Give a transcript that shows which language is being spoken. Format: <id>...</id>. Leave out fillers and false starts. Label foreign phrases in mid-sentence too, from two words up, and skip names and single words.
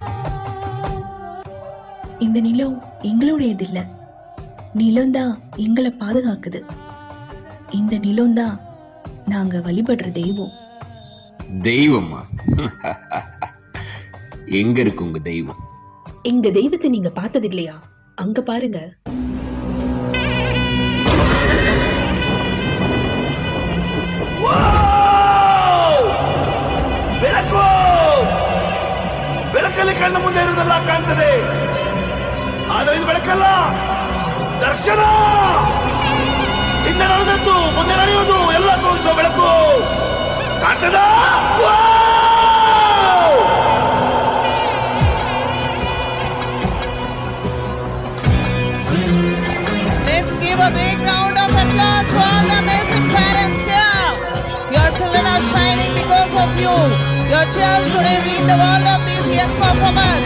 <ta>இந்த நிலம் எங்களுடையது இல்ல, நிலம்தான் எங்களை பாதுகாக்குது. இந்த நிலம்தான் நாங்க வழிபடுற தெய்வம். தெய்வமா? எங்க இருக்கு உங்க தெய்வம்? எங்க தெய்வத்தை நீங்க பார்த்தது இல்லையா? அங்க பாருங்க.</ta> <kn>ಬೆಳಕಲ್ಲಿ ಕಣ್ಣ ಮುಂದೆ ಇರುವುದೆಲ್ಲ ಕಾಣ್ತದೆ, ಆದರೆ ಇದು ಬೆಳಕಲ್ಲ, ದರ್ಶನ. ಹಿಂದೆ ನಡೆದದ್ದು ಮುಂದೆ ನಡೆಯುವುದು ಎಲ್ಲ ತೋರಿಸುವ ಬೆಳಕು ಕಾಣ್ತದ.</kn> <en>Let's give a big round of applause to all the amazing parents here. Your children are shining because of you. Your cheers today read the world of these young performers.</en>